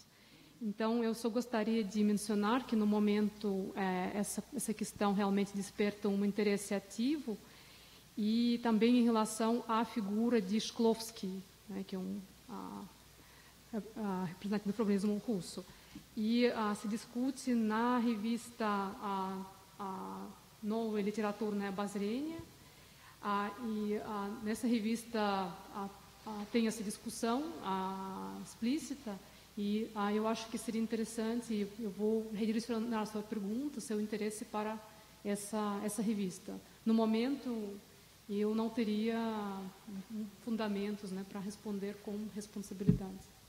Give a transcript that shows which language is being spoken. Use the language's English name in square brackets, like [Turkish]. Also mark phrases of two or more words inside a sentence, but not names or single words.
[Portuguese] Então, eu só gostaria de mencionar que, no momento, essa questão realmente desperta um interesse ativo, e também em relação à figura de Shklovsky, né, que é representante do floralismo russo. E se discute na revista Новая литературная обозрение, e nessa revista tem essa discussão explícita, e eu acho que seria interessante, eu vou redirecionar a sua pergunta, seu interesse para essa revista. No momento, eu não teria fundamentos, né, para responder com responsabilidade.